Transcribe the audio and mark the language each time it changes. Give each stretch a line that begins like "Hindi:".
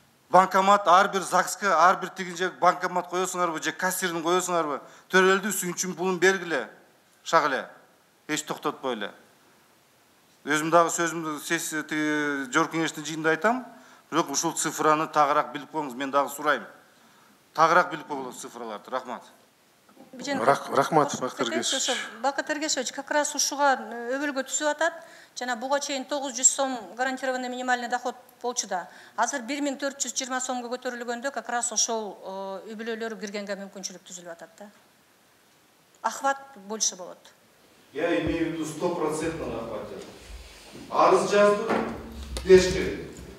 Kyrgyz: Банкомат, ар бир ЗАГСка, ар бир тигин же банкомат коесуңарбы, же кассирин коесуңарбы, төрөлдү сүйүнчүн пулун бергиле, шагыле, эч токтотпой эле. Өзүм дагы сөзүмдү жогорку кеңештин жыйынында айтам, бирок ушул цифраны тагыраак билип коюңуз, мен дагы сурайм. Тагыраак билип коюңуз цифраларды. Рахмат. Рахмат, Бакыт Эргешевич. Бакыт Эргешевич,
Russian: как раз
Kyrgyz: ушуга өбөлгө түзүп атат. Жана буга чейин 900 сом
Russian: гарантированный минимальный доход
Kyrgyz: болчу да. Азыр 1420 сомго көтөрүлгөндө
Russian: как раз
Kyrgyz: ошол үбөлөлөр киргенге мүмкүнчүлүк түзүлүп атат да. Охват больше болот.
Russian: Я имею в виду 100% охват.
Kyrgyz: Арыз жазды, бериш керек.